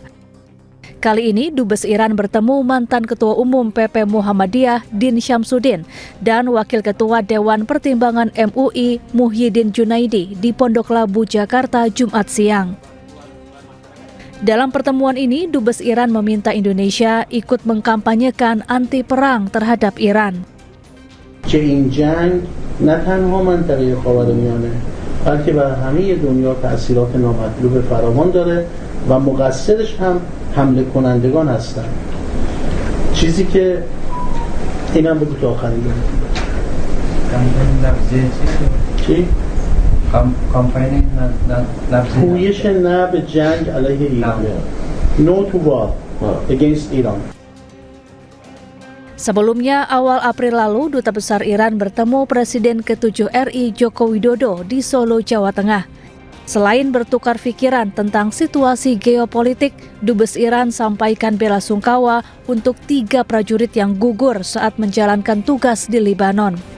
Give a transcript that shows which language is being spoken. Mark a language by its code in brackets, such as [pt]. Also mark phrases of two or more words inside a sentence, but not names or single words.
[id] Kali ini Dubes Iran bertemu mantan Ketua Umum PP Muhammadiyah Din Syamsuddin dan Wakil Ketua Dewan Pertimbangan MUI Muhyiddin Junaidi di Pondok Labu, Jakarta, Jumat siang. Dalam pertemuan ini, Dubes Iran meminta Indonesia ikut mengkampanyekan anti perang terhadap Iran. [fa] نه تنها منطقه خاورمیانه بلکه بر همه دنیا تأثیرات نامطلوب فراوان داره و مقصرش هم حمله کنندگان هستند. چیزی که اینم بگو تا آخرین چی؟ کامپین پویش نه به جنگ علیه ایران. [en] No to war against Iran. [id] Sebelumnya, awal April lalu, Duta Besar Iran bertemu Presiden ke-7 RI Joko Widodo di Solo, Jawa Tengah. Selain bertukar pikiran tentang situasi geopolitik, Dubes Iran sampaikan bela sungkawa untuk 3 prajurit yang gugur saat menjalankan tugas di Lebanon.